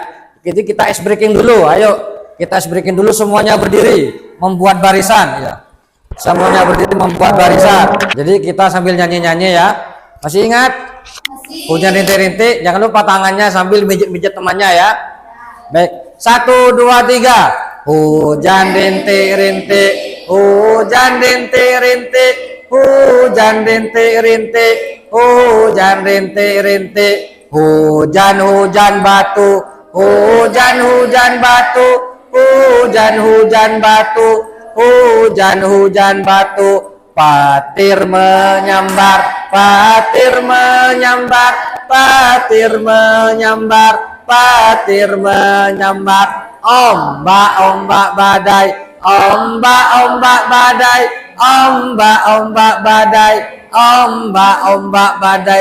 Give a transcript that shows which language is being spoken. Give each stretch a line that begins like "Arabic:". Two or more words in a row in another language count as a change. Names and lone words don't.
Indonesian: Jadi kita
English: ice breaking
Indonesian: dulu. Ayo, kita
English: ice breaking
Indonesian: dulu, semuanya berdiri, membuat barisan ya. Semuanya berdiri membuat barisan. Jadi kita sambil nyanyi-nyanyi ya. Masih ingat? Hujan rintik-rintik, jangan lupa tangannya sambil mijit-mijit temannya ya. Baik. 1 2 3. Hujan rintik-rintik, hujan rintik-rintik, hujan rintik-rintik, hujan rintik-rintik, hujan-hujan batu, hujan-hujan batu, hujan-hujan batu, hujan-hujan batu, patir menyambar, patir menyambar, patir menyambar, patir menyambar, ombak-ombak badai, ombak-ombak badai, ombak-ombak badai, ombak-ombak badai.